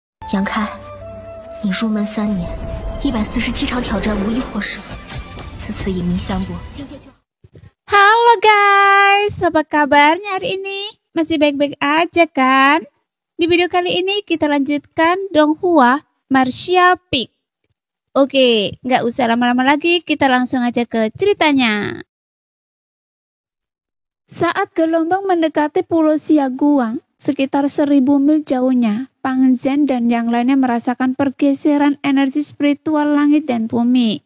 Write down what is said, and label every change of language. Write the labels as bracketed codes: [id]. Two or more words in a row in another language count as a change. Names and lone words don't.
[zh] 杨开，你入门3年，147场挑战无一获胜，此次以名相搏，境界就好。 [id] Halo guys, apa kabarnya hari ini? Masih baik-baik aja kan? Di video kali ini kita lanjutkan Donghua Martial Peak. Oke, nggak usah lama-lama lagi, kita langsung aja ke ceritanya. Saat gelombang mendekati Pulau Xiaoguang, sekitar 1000 mil jauhnya, Pang Zhen dan yang lainnya merasakan pergeseran energi spiritual langit dan bumi.